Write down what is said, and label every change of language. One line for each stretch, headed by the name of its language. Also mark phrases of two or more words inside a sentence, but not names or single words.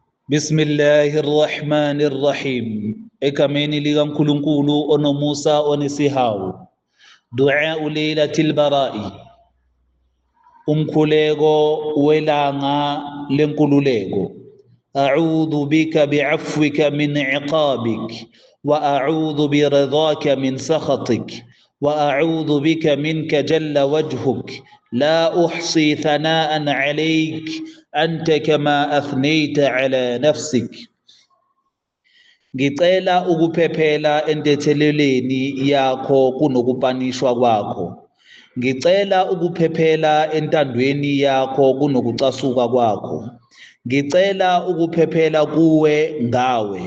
Zulu: Bismillahirrahmanirrahim. Egameni likaNkulunkulu onomusa onesihawu.
Arabic: دعاء ليلة البراءة.
Zulu: Umkhuleko welanga lenkululeko.
Arabic: أعوذ بك بعفوك من عقابك وأعوذ برضاك من سخطك وأعوذ بك منك جل وجهك لا أحصي ثناء عليك أنت كما أثنيت على نفسك.
Zulu: Ngicela ukuphephela entetheleleni yakho kunokupanishwa kwakho. Ngicela ukuphephela entandweni yakho kunokucasuka kwakho. Ngicela ukuphephela kuwe ngawe.